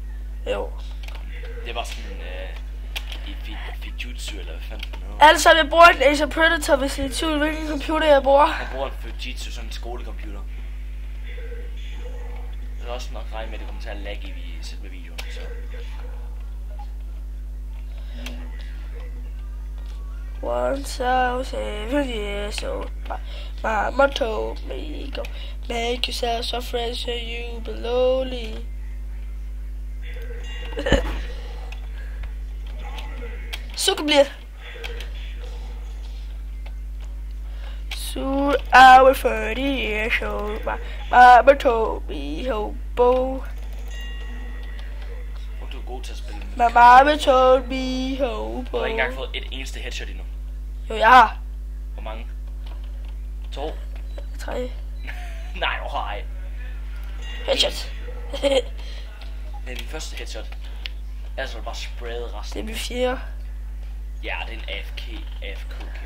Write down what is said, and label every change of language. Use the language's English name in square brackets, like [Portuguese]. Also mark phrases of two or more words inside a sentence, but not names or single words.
[Danish] Jo. Det var sådan Fujitsu eller hvad fanden den hedder. Altså, jeg bruger en Acer Predator, hvis I er i tvivl, hvilken computer jeg bruger. Jeg bruger en Fujitsu, sådan en skolecomputer. Jeg vil også nok regne med, at det kommer til at lagge i selve videoen, så... [English] Once I was 7 years old, my mama told me, go make yourself so fresh and you be lonely. [Danish] Sukkerblit. [English] Soon I was 30 years old, my mama told me, hobo. [Danish] Du er god til at spille med. [English] My mama told me, hobo. [Danish] Du har ikke engang fået et eneste headshot endnu. Jo, jeg har. Hvor mange? 2? 3. Nej, ej. Headshot. Det er din første headshot. Altså er du bare sprayet resten. Det er min 4. Ja, det er en [English] AFK kill.